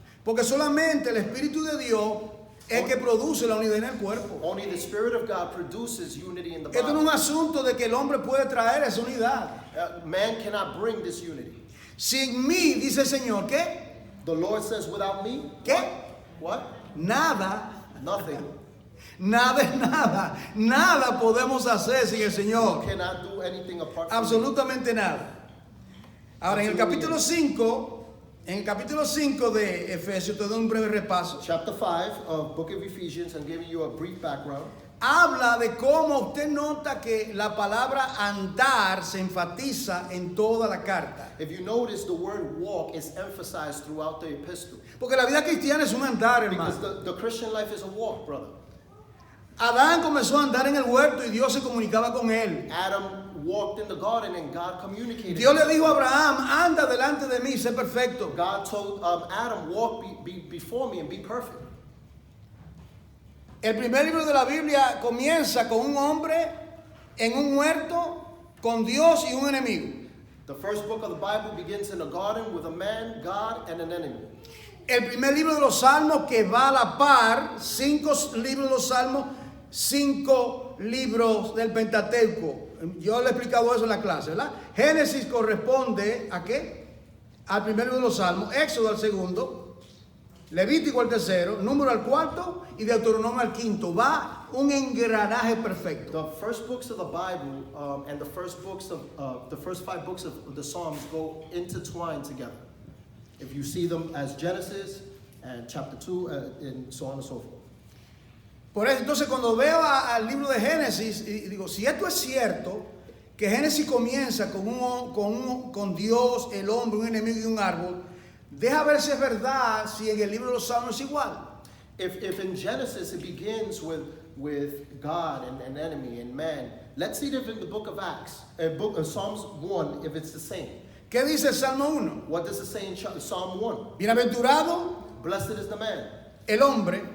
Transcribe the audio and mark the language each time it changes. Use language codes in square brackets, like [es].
[es] Porque solamente el Espíritu de Dios es el que produce la unidad en el cuerpo. [en] Only the Spirit of God produces unity in the [es] Esto no es un [en] body. [es] asunto de que el hombre puede traer esa unidad. [en] Man cannot bring this unity. [es] Sin mí, dice el Señor, ¿qué? [en] The Lord says, without me, [es] ¿Qué? [en] what? [es] Nada. [en] Nothing. [es] Nada es nada. Nada podemos hacer sin el Señor. [en] cannot do anything apart from me. [es] Absolutamente nada. Ahora, en el capítulo 5, de Efesios, te doy un breve repaso. [en] Chapter 5 of Book of Ephesians, I'm giving you a brief background. [es] Habla de cómo usted nota que la palabra andar se enfatiza en toda la carta. [en] If you notice, the word walk is emphasized throughout the epistle. [es] Porque la vida cristiana es un andar, [en] Because [es] hermano. [en] the Christian life is a walk, brother. [es] Adán comenzó a andar en el huerto y Dios se comunicaba con él. [en] Adam walked in the garden and God communicated. [es] Dios le dijo a Abraham, anda delante de mí, sé perfecto. [en] God told Adam, walk before me and be perfect. [es] El primer libro de la Biblia comienza con un hombre en un huerto con Dios y un enemigo. [en] The first book of the Bible begins in a garden with a man, God, and an enemy. [es] El primer libro de los Salmos que va a la par, 5 libros de los Salmos, 5 libros del Pentateuco. Yo le he explicado eso en la clase, ¿verdad? Génesis corresponde ¿a qué? Al primer libro de los Salmos, Éxodo al segundo, Levítico al tercero, Número al cuarto y Deuteronomio al quinto. Va un engranaje perfecto. [en] The first books of the Bible and the first 5 books of the Psalms go intertwined together. If you see them as Genesis and chapter 2 and so on and so forth. [es] Por eso, entonces, cuando veo al libro de Génesis, y digo, si esto es cierto, que Génesis comienza con Dios, el hombre, un enemigo y un árbol, deja ver si es verdad, si en el libro de los Salmos es igual. [en] If in Genesis it begins with God and an enemy and man, let's see if in the book of Acts, Psalms 1, if it's the same. [es] ¿Qué dice el Salmo 1? [en] What does it say in Psalm 1? [es] Bienaventurado [en] Blessed is the man, [es] el hombre